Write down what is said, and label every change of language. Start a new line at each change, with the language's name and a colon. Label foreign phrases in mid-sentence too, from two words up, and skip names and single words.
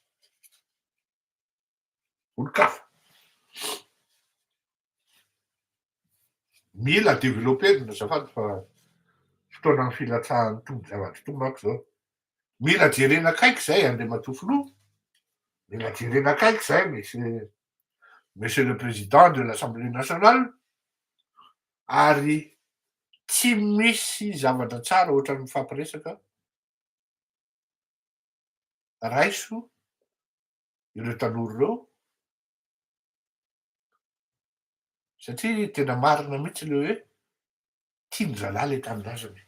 Malagasy: Olo-kafa. Mila développer no azafady fa fotoana ny filatsahany tombo zavatra tombo manko zao. Mila jerena akaiky zay andriamatoa filoha. Mila jerena akaiky zay
French: monsieur le président de l'Assemblée nationale.
Malagasy: Ary tsy misy zavatra tsara ohatran'ny mifampiresaka raiso ireo tanora ireo satria tena marina mihitsy le hoe tiany zalahy le tanindrazany.